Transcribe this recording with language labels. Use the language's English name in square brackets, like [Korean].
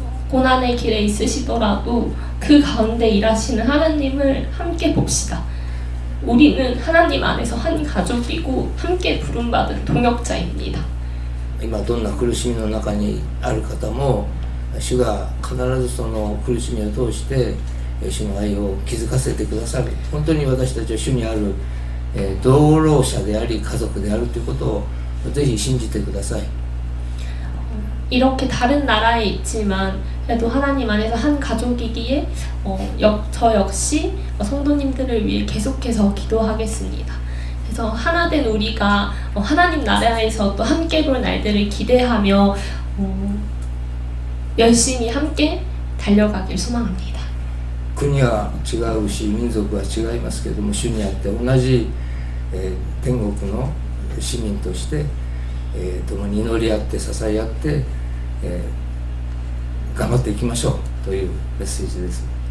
[Korean] 고난의 길에 있으시더라도 그 가운데 일하시는 하나님을 함께 봅시다. 우리는 하나님 안에서 한 가족이고 함께 부름받은 동역자입니다. [Japanese] 今どんな苦しみの中にある方も主が必ずその苦しみを通して主の愛を気づかせてくださる。本当に私たちは主にある同労者であり家族であるということをぜひ信じてください。 [Korean] 이렇게 다른 나라에 있지만 그래도 하나님 안에서 한 가족이기에 저 역시 성도님들을 위해 계속해서 기도하겠습니다. 그래서 하나 된 우리가 하나님 나라에서 또 함께 볼 날들을 기대하며 열심히 함께 달려가길 소망합니다. [Japanese] 国は違うし民族は違いますけれども主にあって同じ、天国の市民として、共に祈り合って支え合って、頑張っていきましょうというメッセージです。